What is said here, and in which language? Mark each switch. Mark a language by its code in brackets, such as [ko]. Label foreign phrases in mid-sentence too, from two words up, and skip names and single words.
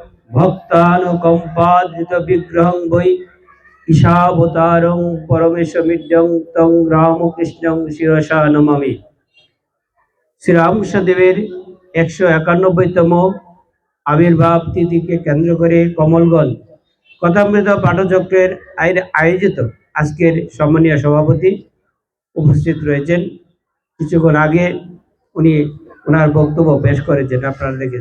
[sa] भक्तानुकम्पादितविग्रहं वै ईशावतारं परमेशमिड्यं तं रामकृष्णं शिरसा नमामि। [bn] শ্রীরামকৃষ্ণদেবের 191তম আবির্ভাব তিথিকে কেন্দ্র করে কমলগঞ্জ কথামৃত পাঠচক্রের আয়োজিত আজকের সম্মানীয় সভাপতি উপস্থিত রয়েছেন। কিছুক্ষণ আগে উনি ওনার বক্তব্য পেশ করেছেন, আপনারা দেখেন।